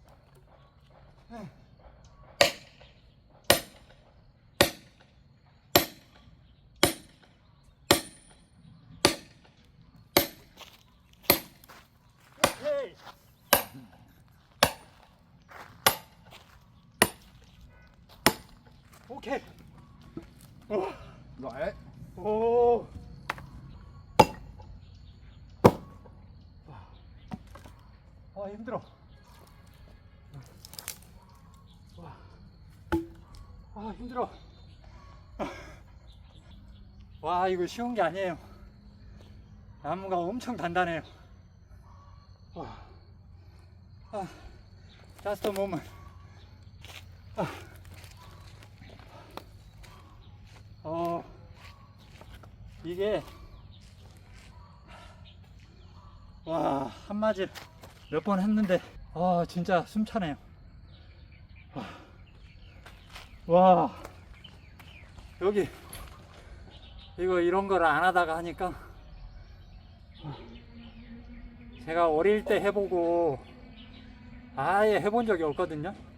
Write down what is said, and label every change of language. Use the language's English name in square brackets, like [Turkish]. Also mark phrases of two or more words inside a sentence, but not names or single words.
[Korean] 오케이. 오케이. [Vietnamese] Giỏi đấy. [Korean] 오. 아, 힘들어. 와. 아, 힘들어. 와, 이거 쉬운 게 아니에요. 나무가 엄청 단단해요. 와. 아, [English] just a moment. [Korean] 이게 와, 한마디 몇 번 했는데 진짜 숨차네요. 와, 여기 이거 이런 걸 안 하다가 하니까 제가 어릴 때 해보고 아예 해본 적이 없거든요.